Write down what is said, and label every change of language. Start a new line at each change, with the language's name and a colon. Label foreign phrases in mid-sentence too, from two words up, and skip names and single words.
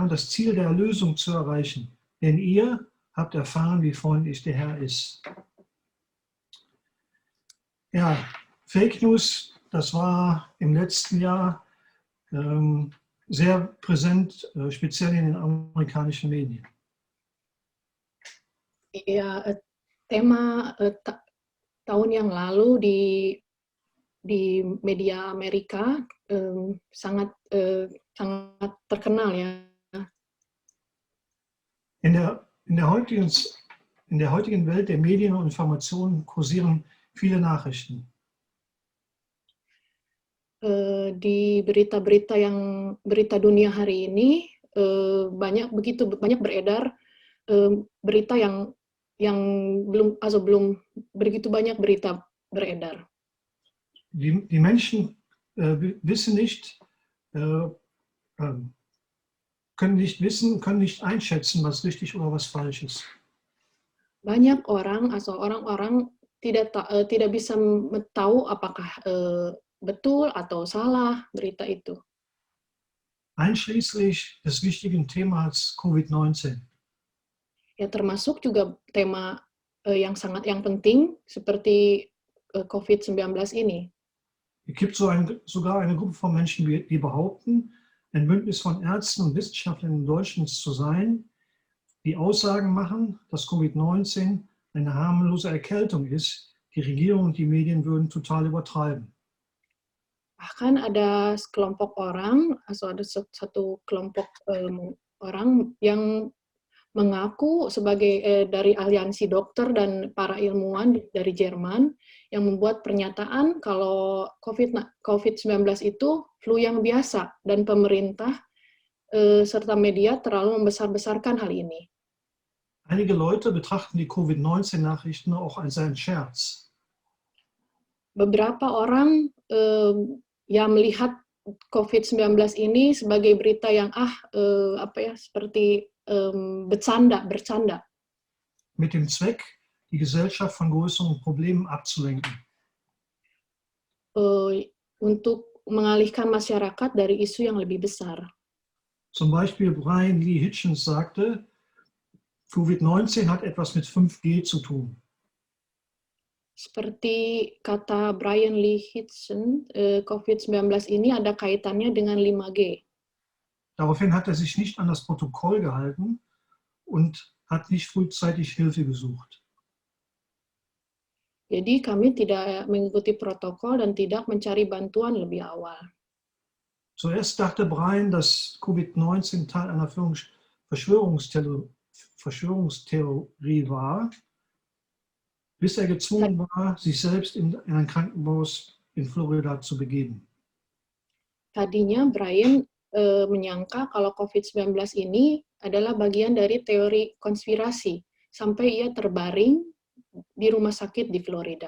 German: Und das Ziel der Erlösung zu erreichen, denn ihr habt erfahren, wie freundlich der Herr ist. Ja, Fake News, das war im letzten Jahr sehr präsent, speziell in den amerikanischen Medien.
Indonesian: Ya, tema tahun yang lalu di media Amerika sangat terkenal ya.
German: In der heutigen Welt der Medien und Informationen kursieren viele Nachrichten.
Indonesian: Di berita dunia hari ini begitu banyak beredar berita yang belum begitu banyak berita beredar.
German: Die Menschen wissen nicht, können nicht einschätzen, was richtig oder was falsch ist.
Indonesian: Banyak orang-orang tidak bisa tahu apakah betul atau salah berita itu.
German: Einschließlich des wichtigen Themas Covid-19.
Indonesian: Ya, termasuk juga tema yang penting seperti COVID-19 ini.
German: Es gibt sogar eine Gruppe von Menschen, die behaupten, ein Bündnis von Ärzten und Wissenschaftlern in Deutschland zu sein, die Aussagen machen, dass Covid-19 eine harmlose Erkältung ist. Die Regierung und die Medien würden total übertreiben.
Indonesian: Bahkan ada sekelompok orang, atau ada satu kelompok orang yang mengaku sebagai dari aliansi dokter dan para ilmuwan dari Jerman yang membuat pernyataan kalau COVID-19 itu flu yang biasa dan pemerintah serta media terlalu membesar-besarkan hal ini.
German: Einige Leute betrachten die Covid-19-Nachrichten auch als einen Scherz.
Indonesian: Beberapa orang melihat COVID-19 ini sebagai berita yang seperti bercanda
German: mit dem Zweck, die Gesellschaft von größeren Problemen abzulenken.
Indonesian: Untuk mengalihkan masyarakat dari isu yang lebih besar.
German: Zum Beispiel Brian Lee Hitchens sagte, Covid-19 hat etwas mit 5G zu tun.
Indonesian: Seperti kata Brian Lee Hitchens, COVID-19 ini ada kaitannya dengan 5G.
German: Daraufhin hat er sich nicht an das Protokoll gehalten und hat nicht frühzeitig Hilfe gesucht.
Indonesian: Jadi kami tidak mengikuti protokol dan tidak mencari bantuan lebih awal.
German: Zuerst dachte Brian, dass Covid-19 Teil einer Verschwörungstheorie war, bis er gezwungen war, sich selbst in ein Krankenhaus in Florida zu begeben.
Indonesian: Tadinya Brian menyangka kalau COVID-19 ini adalah bagian dari teori konspirasi, sampai ia terbaring di rumah sakit di Florida.